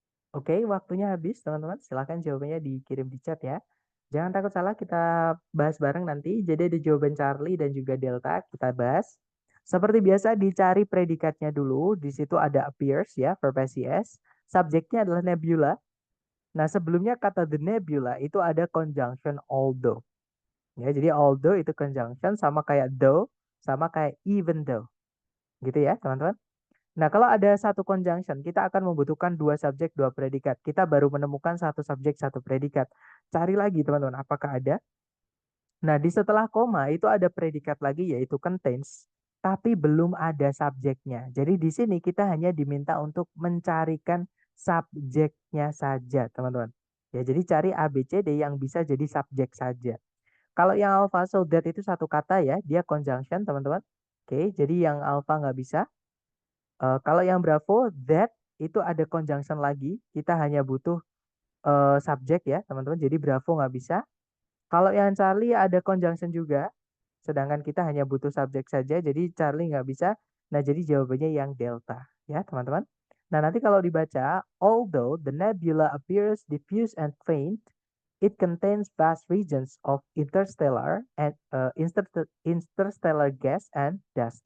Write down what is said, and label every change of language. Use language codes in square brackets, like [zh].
[id] Oke, waktunya habis teman-teman. Silahkan jawabannya dikirim di chat ya. Jangan takut salah, kita bahas bareng nanti. Jadi ada jawaban Charlie dan juga Delta, kita bahas. Seperti biasa dicari predikatnya dulu. Di situ ada appears ya, verb SES. Subjeknya adalah nebula. Nah, sebelumnya kata the nebula itu ada conjunction although. Ya, jadi although itu conjunction sama kayak though, sama kayak even though. Gitu ya, teman-teman. Nah, kalau ada satu conjunction, kita akan membutuhkan 2 subjek, 2 predikat. Kita baru menemukan 1 subjek, 1 predikat. Cari lagi, teman-teman, apakah ada? Nah, di setelah koma itu ada predikat lagi yaitu contains, tapi belum ada subjeknya. Jadi di sini kita hanya diminta untuk mencarikan subjeknya saja, teman-teman. Ya, jadi cari A, B, C, D yang bisa jadi subjek saja. Kalau yang alpha, so that itu satu kata ya, dia conjunction, teman-teman. Oke, jadi yang alpha nggak bisa. Kalau yang Bravo, that itu ada conjunction lagi, kita hanya butuh subjek ya teman-teman, jadi Bravo nggak bisa. Kalau yang Charlie ada conjunction juga, sedangkan kita hanya butuh subjek saja, jadi Charlie nggak bisa. Nah, jadi jawabannya yang delta ya teman-teman. Nah, nanti kalau dibaca, [en] although the nebula appears diffuse and faint, it contains vast regions of interstellar and interstellar gas and dust.